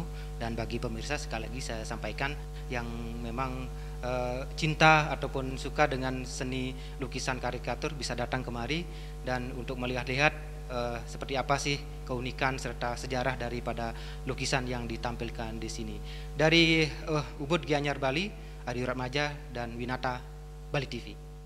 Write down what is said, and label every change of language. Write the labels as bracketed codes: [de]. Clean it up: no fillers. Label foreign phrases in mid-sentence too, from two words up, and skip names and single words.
[id] Dan bagi pemirsa sekali lagi saya sampaikan yang memang cinta ataupun suka dengan seni lukisan karikatur bisa datang kemari dan untuk melihat-lihat seperti apa sih keunikan serta sejarah daripada lukisan yang ditampilkan di sini. Dari Ubud Gianyar Bali, Adi Ratmaja dan Winata, Bali TV.